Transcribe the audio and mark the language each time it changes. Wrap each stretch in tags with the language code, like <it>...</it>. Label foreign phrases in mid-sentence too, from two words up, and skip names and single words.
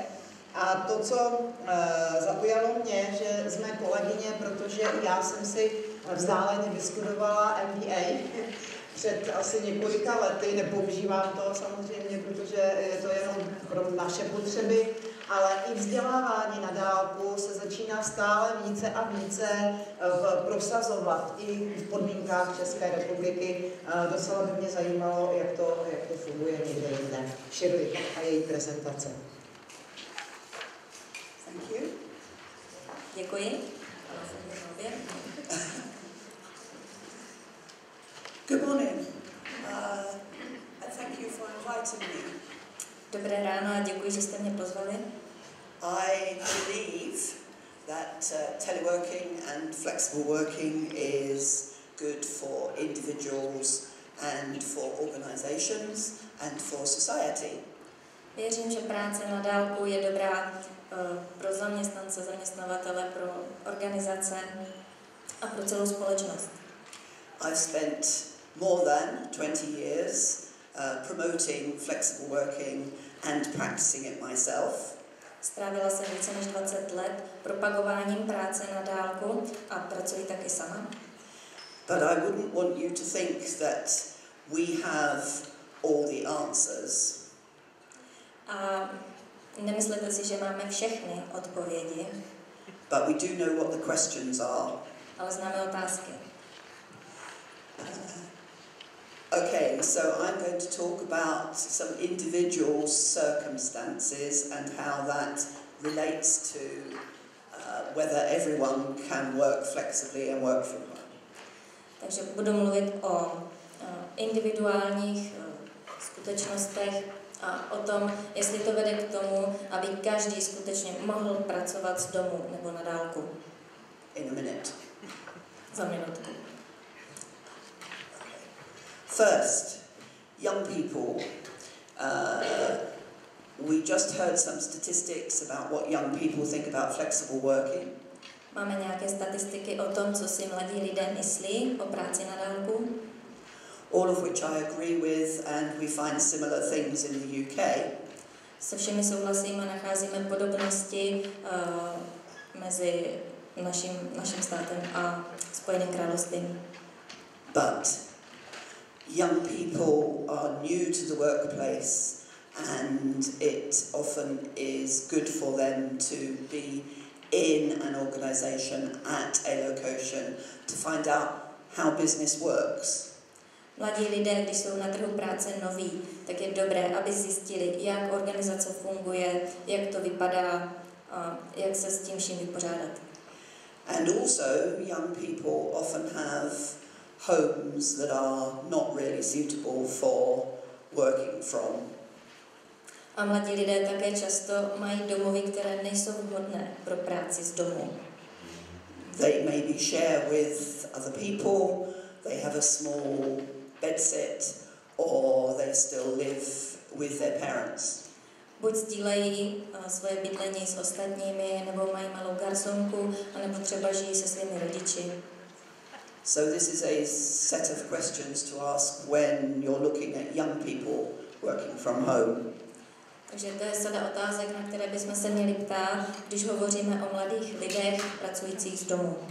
<cs>A to, co zaujalo mě, že jsme kolegyně, protože já jsem si vzdáleně vystudovala MBA před asi několika lety, nepoužívám to samozřejmě, protože je to jenom pro naše potřeby, ale i vzdělávání na dálku se začíná stále více a více prosazovat i v podmínkách České republiky. Docela by mě zajímalo, jak to funguje někde jinde. Shirley a její prezentace.</cs> <en>Thank you.</en> <cs>Děkuji.</cs> <en>Good morning. And thank you for inviting me.</en> <cs>Dobré ráno a děkuji, že jste mě pozvali.</cs> <en>I believe that teleworking and flexible working is good for individuals and for organizations and for society.</en> <cs>Věřím, že práce na dálku je dobrá pro zaměstnance, zaměstnavatele, pro organizace a pro celou společnost.</cs> <en>I've spent more than 20 years promoting flexible working and practicing it myself.</en> <cs>Strávila jsem více než 20 let propagováním práce na dálku a pracuji taky sama.</cs> <en>But I wouldn't want you to think that we have all the answers.</en> <cs>A nemyslete si, že máme všechny odpovědi.</cs> <en>But we do know what the questions are.</en> <cs>Ale známe otázky.</cs> <en>Okay, so I'm going to talk about some individual circumstances and how that relates to whether everyone can work flexibly and work from home.</en> <cs>Takže budu mluvit o individuálních skutečnostech a o tom, jestli to vede k tomu, aby každý skutečně mohl pracovat z domu nebo na dálku.</cs> <en>In a minute.</en> <cs>Za minutku.</cs> <en>First, young people. We just heard some statistics about what young people think about flexible working.</en> <cs>Máme nějaké statistiky o tom, co si mladí lidé myslí o práci na dálku.</cs> <en>All of which I agree with, and we find similar things in the UK.</en> <cs>Se všemi souhlasím a nacházíme podobnosti mezi naším státem a Spojeným královstvím.</cs> <en>But young people are new to the workplace, and it often is good for them to be in an organisation at a location to find out how business works.</en> <cs>Mladí lidé, když jsou na trhu práce noví, tak je dobré, aby zjistili, jak organizace funguje, jak to vypadá, jak se s tím vším vypořádat.</cs> <en>And also, young people often have homes that are not really suitable for working from.</en> <cs>A mladí lidé také často mají domovy, které nejsou vhodné pro práci z domu.</cs> <en>They maybe share with other people, they have a small bedsit, or they still live with their parents.</en> <cs>Buď sdílejí svoje bydlení s ostatními, nebo mají malou garsonku, anebo třeba žijí se svými rodiči.</cs> <en>So this is a set of questions to ask when you're looking at young people working from home.</en> <cs>Takže to je sada otázek, na které bychom se měli ptát, když hovoříme o mladých lidech pracujících z domu.</cs>